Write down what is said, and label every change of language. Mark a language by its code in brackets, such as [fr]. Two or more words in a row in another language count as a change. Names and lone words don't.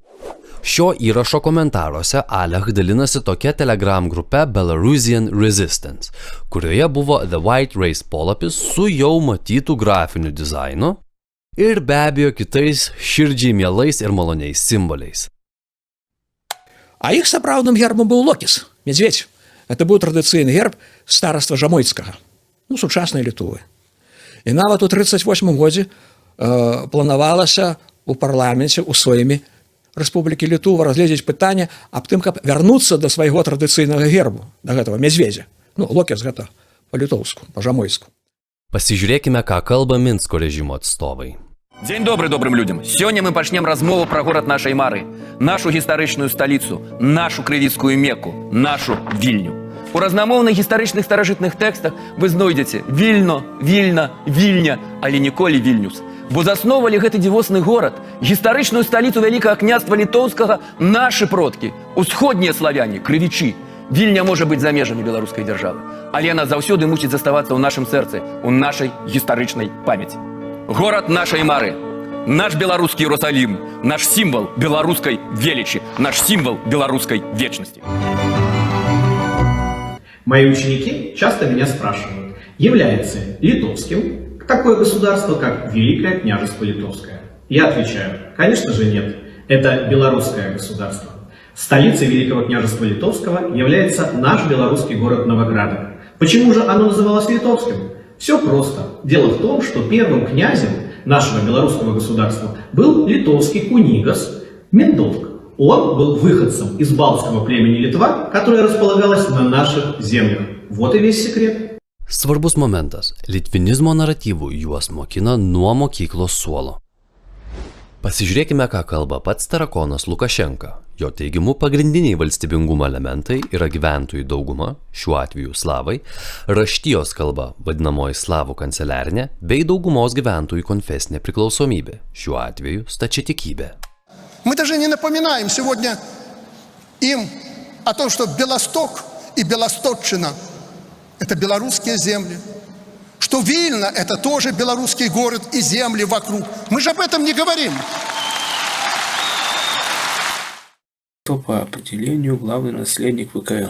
[lt] Šio įrašo komentaruose Alech dalinasi tokia Telegram grupe Belarusian Resistance, kurioje buvo The White Race polapis su jau matytų grafiniu dizainu ir be abejo kitais širdžiai mielais ir maloniais simboliais. [be] А их сапраўдным гербом был Локис, медведь. Это был традыцыйны герб стараства Жамойцкага, сучаснай Літувы. І нават у 1938 годзе планавалася у парламенце у сваімі Рэспублікі Літува разгледзець пытанне аб тым, каб вярнуцца да свайго традыцыйнага гербу, да гэтага медведзя. Локис гэта па-літоўску, па-жамойску. [lt] Pasižiūrėkime, ką kalba Minsko režimo atstovai. [be] Дзень добрый добрым людям. Сёння мы пачнем размову пра горад нашай мары, нашу гістарычную сталіцу, нашу крывіцкую Мекку, нашу Вільню. У разнамоўных гістарычных старажытных тэкстах вы знойдзеце Вільно, Вільна, Вільня, але ніколі Вільнюс. Бо засновалі гэты дзівосны горад, гістарычную сталіцу Вялікага княства Літоўскага нашы продкі, усходнія славяне, крывічы. Вільня можа быць за межамі беларускай дзяржавы, але яна заўсёды мусіць заставацца ў нашым сэрцы, у нашай гістарычнай памяці. Горад нашай мары, [ru] наш белорусский Иерусалим, наш символ белорусской величи, наш символ белорусской вечности. Мои ученики часто меня спрашивают, является литовским такое государство, как Великое княжество Литовское? Я отвечаю, конечно же нет. Это белорусское государство. Столицей Великого княжества Литовского является наш белорусский город Новоградок. Почему же оно называлось литовским? Все просто. Дело в том, что первым князем нашего белорусского государства был литовский кунигас Миндовк. Он был выходцем из балтского племени Литва, которое располагалось на наших землях. Вот и весь секрет. [lt] Svarbus momentas – litvinizmo naratyvų juos mokina nuo mokyklos suolo. Pasižiūrėkime, ką kalba pats tarakonas Lukašenka. Jo teigimu pagrindiniai valstybingumo elementai yra gyventojų dauguma, šiuo atveju slavai, raštijos kalba, vadinamoji slavų kanceliarinė, bei daugumos gyventojų konfesinė priklausomybė, šiuo atveju stačiatikybė. [ru] Мы даже не напоминаем сегодня им о том, что Белосток и Белосточчина – это белорусские земли, что Вильна – это тоже белорусский город и земли вокруг. Мы же об этом не говорим. Кто по определению главный наследник ВКЛ?